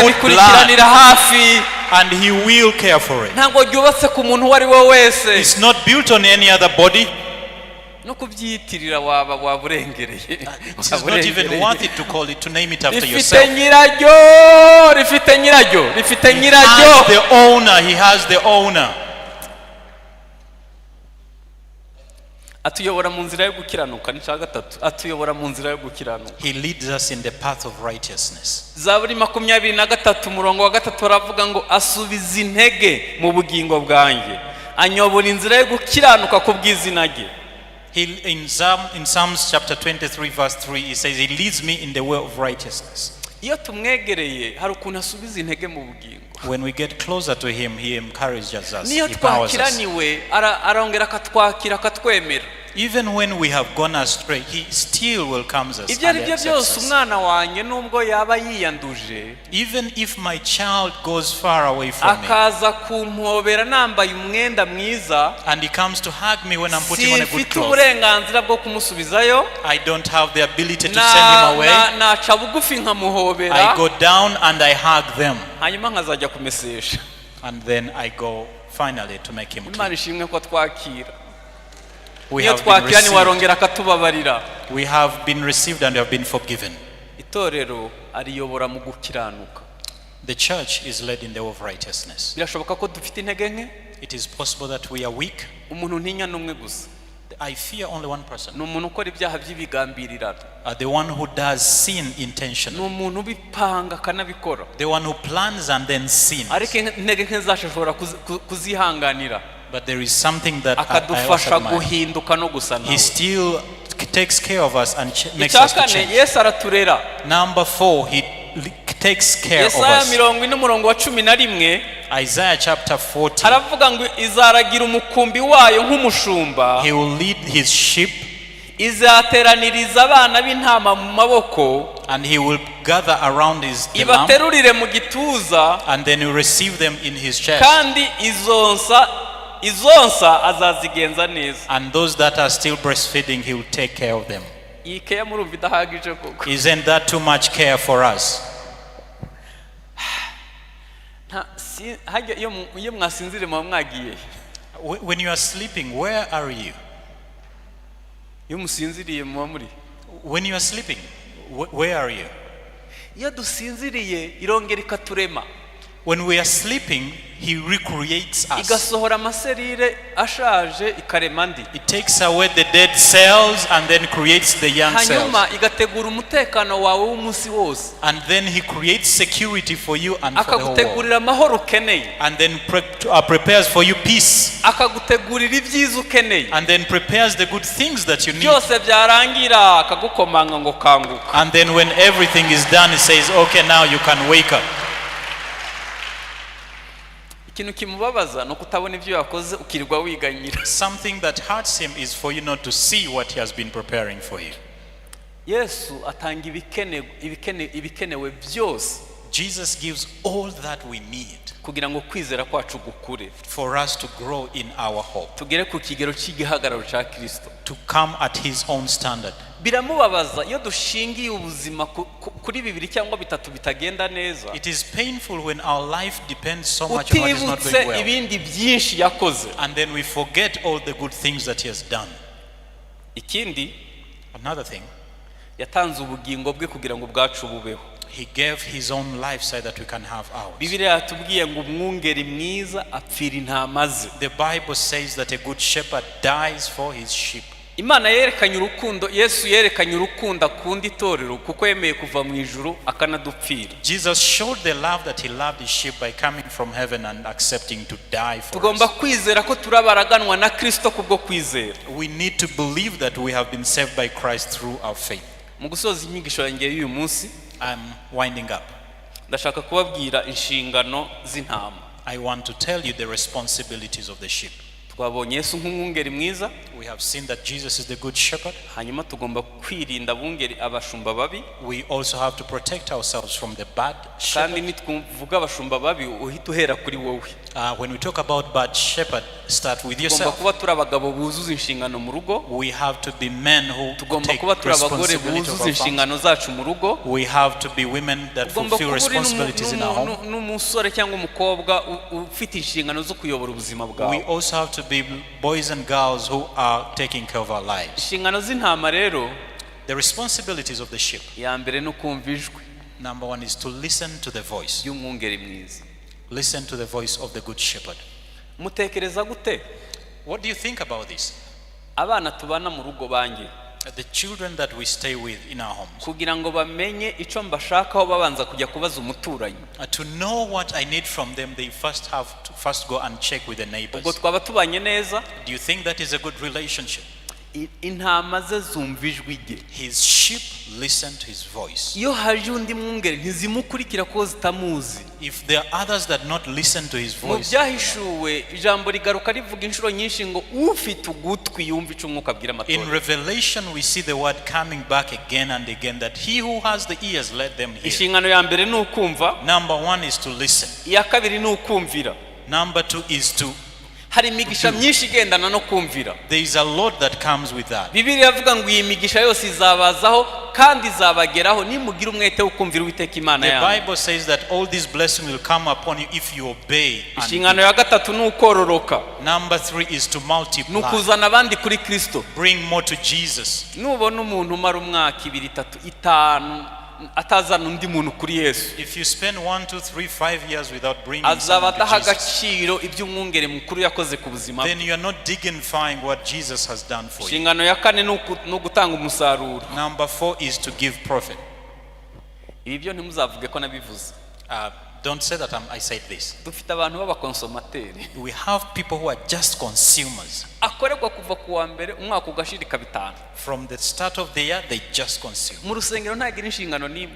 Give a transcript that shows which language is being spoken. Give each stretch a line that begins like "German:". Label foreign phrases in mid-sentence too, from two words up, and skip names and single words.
English: put blood
Kinyarwanda: bikurikiranira hafi
English: and he will care for it.
Kinyarwanda: ntabwo ryubatse ku muntu uwo ari we wese
English: It's not built on any other body.
Kinyarwanda: no kubyiyitirira waba urengereye
English: It is not even worth it to call it, to name it after
Kinyarwanda: rifite
English: yourself.
Kinyarwanda: nyiraryo rifite nyiraryo rifite
English: He
Kinyarwanda: nyiraryo
English: has the owner. He has the owner.
Kinyarwanda: atuyobora mu nzira yo gukiranuka ni cya gatatu atuyobora mu nzira yo gukiranuka
English: He leads us in the path of righteousness.
Kinyarwanda: Zaburi 23 umurongo wa 3 aravuga ngo asubiza intege mu bugingo bwanjye anyobora inzira yo gukiranuka ku bw'izina rye.
English: In Psalms chapter 23 verse 3, he says, he leads me in the way of righteousness.
Kinyarwanda: iyo tumwegereye hari ukuntu asubiza intege mu bugingo.
English: When we get closer to him, he encourages us,
Kinyarwanda: niyo
English: he powers us.
Kinyarwanda: twakiraniwe arongera akatwakira akatwemera.
English: Even when we have gone astray, he still welcomes us
Kinyarwanda: ibyo
English: and
Kinyarwanda: ari byo
English: accepts
Kinyarwanda: byose
English: us.
Kinyarwanda: umwana wanjye nubwo yaba yiyanduje
English: Even if my child goes far away from me
Kinyarwanda: akaza kumpobera nambaye umwenda mwiza
English: and he comes to hug me when I'm putting on a good
Kinyarwanda: simfite
English: clothes,
Kinyarwanda: uburenganzira bwo kumusubizayo.
English: I don't have the ability to send him away.
Kinyarwanda: naca bugufi nkamuhobera
English: I go down and I hug them,
Kinyarwanda: hanyuma nkazajya kumesesha.
English: and then I go finally to make him
Kinyarwanda: Imana
English: clean.
Kinyarwanda: ishimwe ko twakira
English: We
Kinyarwanda: iyo
English: have been
Kinyarwanda: twakira
English: received.
Kinyarwanda: niwarongera akatubabarira.
English: We have been received and we have been forgiven.
Kinyarwanda: itorero ariyobora mu gukiranuka.
English: The church is led in the way of righteousness.
Kinyarwanda: birashoboka ko dufite intege nke.
English: It is possible that we are weak.
Kinyarwanda: umuntu ntinya n'umwe gusa
English: I fear only one person.
Kinyarwanda: ni umuntu ukora ibyaha by'ibigambirirano.
English: The one who does sin
Kinyarwanda: ni
English: intentionally.
Kinyarwanda: umuntu ubipanga akanabikora
English: The one who plans and then sins.
Kinyarwanda: ariko intege nke zacu ashobora kuzihanganira
English: But there is something that I also
Kinyarwanda: akadufasha
English: admire.
Kinyarwanda: guhinduka no gusa
English: He
Kinyarwanda: nawe.
English: still takes care of us and makes
Kinyarwanda: icya
English: us to
Kinyarwanda: kane
English: change.
Kinyarwanda: yesu araturera.
English: Number 4, he takes care of
Kinyarwanda: yesaya
English: us.
Kinyarwanda: 40 n'umurongo wa 11
English: Isaiah chapter 40.
Kinyarwanda: haravuga ngo izaragira umukumbi wayo nk'umushumba,
English: He will lead his sheep
Kinyarwanda: izateraniriza abana b'intama mu maboko,
English: and he will gather around the lamb,
Kinyarwanda: ibaterurire mu gituza,
English: and then he will receive them in his chest.
Kinyarwanda: kandi izonsa azazigenza neza.
English: And those that are still breastfeeding, he will take care of them.
Kinyarwanda: iyi keya murumva idahagije koko.
English: Isn't that too much care for us?
Kinyarwanda: iyo mwasinzire muba mwagiye.
English: When you are sleeping, where are you?
Kinyarwanda: iyo musinziriye muba muri.
English: When you are sleeping, where are you?
Kinyarwanda: iyo dusinziriye irongera ikaturema.
English: When we are sleeping, he recreates us.
Kinyarwanda: igasohora amaserire ashaje ikarema andi.
English: It takes away the dead cells and then creates the young cells.
Kinyarwanda: hanyuma igategura umutekano wawe w'umunsi wose.
English: And then he creates security for you and for the whole world.
Kinyarwanda: akagutegurira amahoro ukeneye.
English: And then prepares for you peace.
Kinyarwanda: akagutegurira ibyiza ukeneye.
English: And then prepares the good things that you need.
Kinyarwanda: byose byarangira akagukomanga ngo kanguka.
English: And then when everything is done, he says, okay, now you can wake up.
Kinyarwanda: ikintu kimubabaza no kutabona ibyo yakoze ukirirwa wiganyira.
English: Something that hurts him is for you not to see what he has been preparing for you.
Kinyarwanda: yesu atanga ibikenewe byose
English: Jesus gives all that we need
Kinyarwanda: kugira ngo kwizera kwacu gukure,
English: for us to grow in our hope,
Kinyarwanda: tugere ku kigero cy'igihagararo cya Kristo.
English: to come at his own standard.
Kinyarwanda: biramubabaza iyo dushingiye ubuzima kuri bibiri cyangwa bitatu bitagenda neza,
English: It is painful when our life depends so much on what is not
Kinyarwanda: utibutse
English: going well.
Kinyarwanda: ibindi byinshi yakoze.
English: And then we forget all the good things that he has done.
Kinyarwanda: ikindi
English: Another thing,
Kinyarwanda: yatanze ubugingo bwe kugira ngo bwacu bubeho.
English: He gave his own life so that we can have ours.
Kinyarwanda: Bibiliya yatubwiye ngo umwungeri mwiza apfira intama ze.
English: The Bible says that a good shepherd dies for his sheep.
Kinyarwanda: Imana yerekanye urukundo, Yesu yerekanye urukundo akunda itorero kuko yemeye kuva mu ijuru akanadupfira.
English: Jesus showed the love that he loved his sheep by coming from heaven and accepting to die for
Kinyarwanda: Tugomba
English: us.
Kinyarwanda: kwizera ko turabaraganwa na Kristo kubwo kwizera.
English: We need to believe that we have been saved by Christ through our faith.
Kinyarwanda: Mu gusoza inyigisho yanjye y'uyu munsi,
English: I'm winding up.
Kinyarwanda: ndashaka kubabwira inshingano z'intama.
English: I want to tell you the responsibilities of the sheep.
Kinyarwanda: Twabonye Yesu nk'umwungeri mwiza,
English: We have seen that Jesus is the good shepherd.
Kinyarwanda: hanyuma tugomba kwirinda abungeri abashumba babi,
English: We also have to protect ourselves from the bad
Kinyarwanda: kandi
English: shepherd.
Kinyarwanda: nitwuvuga abashumba babi uhita uhera kuri wowe.
English: When we talk about bad shepherd, start with
Kinyarwanda: Tugomba
English: yourself.
Kinyarwanda: kuba turi abagabo buzuza inshingano mu rugo,
English: We have to be men who
Kinyarwanda: tugomba
English: take
Kinyarwanda: kuba turi abagore
English: responsibility of
Kinyarwanda: buzuza
English: our families.
Kinyarwanda: inshingano zacu mu rugo,
English: We have to be women that
Kinyarwanda: tugomba
English: fulfill
Kinyarwanda: kuba uri
English: responsibilities in our home.
Kinyarwanda: n'umusore cyangwa umukobwa ufite inshingano zo kuyobora ubuzima
English: We
Kinyarwanda: bwawe.
English: also have to be boys and girls who are taking care of our lives.
Kinyarwanda: Inshingano z'intama rero,
English: The responsibilities of the sheep.
Kinyarwanda: ya mbere ni ukumva ijwi
English: Number one is to listen to the voice.
Kinyarwanda: y'umwungeri mwiza.
English: Listen to the voice of the good shepherd.
Kinyarwanda: Mutekereza gute
English: What do you think about this?
Kinyarwanda: abana tubana mu rugo banjye
English: The children that we stay with in our homes.
Kinyarwanda: kugira ngo bamenye icyo mbashakaho babanza kujya kubaza umuturanyi?
English: To know what I need from them, they first have to go and check with the
Kinyarwanda: Ubwo
English: neighbors.
Kinyarwanda: twaba tubanye neza?
English: Do you think that is a good relationship?
Kinyarwanda: Intama ze zumva ijwi rye.
English: His sheep listen to his voice.
Kinyarwanda: Iyo haje undi mwungeri ntizimukurikira ko zitamuzi.
English: If there are others that not listen to his
Kinyarwanda: Mu
English: voice,
Kinyarwanda: byahishuwe ijambo rigaruka rivuga inshuro nyinshi ngo ufite ugutwi yumva icyo umwuka abwira
English: in
Kinyarwanda: amatorero.
English: Revelation we see the word coming back again and again, that he who has the ears, let them hear.
Kinyarwanda: Inshingano ya mbere ni ukumva,
English: Number one is to listen.
Kinyarwanda: iya kabiri ni ukumvira.
English: Number two is to,
Kinyarwanda: Hari imigisha myinshi igendana no kumvira.
English: there is a lot that comes with that.
Kinyarwanda: Bibiliya ivuga ngo iyi migisha yose izabazaho kandi izabageraho nimugira umwete wo kumvira Uwiteka Imana
English: The
Kinyarwanda: yanyu.
English: Bible says that all these blessings will come upon you if you obey.
Kinyarwanda: Inshingano ya gatatu ni ukororoka,
English: Number three is to
Kinyarwanda: ni
English: multiply.
Kinyarwanda: ukuzana abandi kuri Kristo.
English: Bring more to Jesus.
Kinyarwanda: Nubona umuntu umara umwaka, ibiri, itatu, itanu atazana undi muntu kuri Yesu,
English: If you spend 1, 2, 3, 5 years without bringing
Kinyarwanda: azaba
English: someone to
Kinyarwanda: adaha
English: Jesus,
Kinyarwanda: agaciro ibyo umwungeri mukuru yakoze ku buzima bwe.
English: then you are not dignifying what Jesus has done for you.
Kinyarwanda: Inshingano ya kane ni ugutanga umusaruro.
English: Number four is to give profit.
Kinyarwanda: Ibi byo ntimuzavuge ko nabivuze.
English: Don't say that I said this.
Kinyarwanda: Dufite abantu b'abakonsomateri
English: We have people who are just consumers.
Kinyarwanda: akorerwa kuva ku wa mbere umwaka ugashirika bitanu.
English: From the start of the year, they just consume.
Kinyarwanda: Mu rusengero ntagira inshingano n'imwe.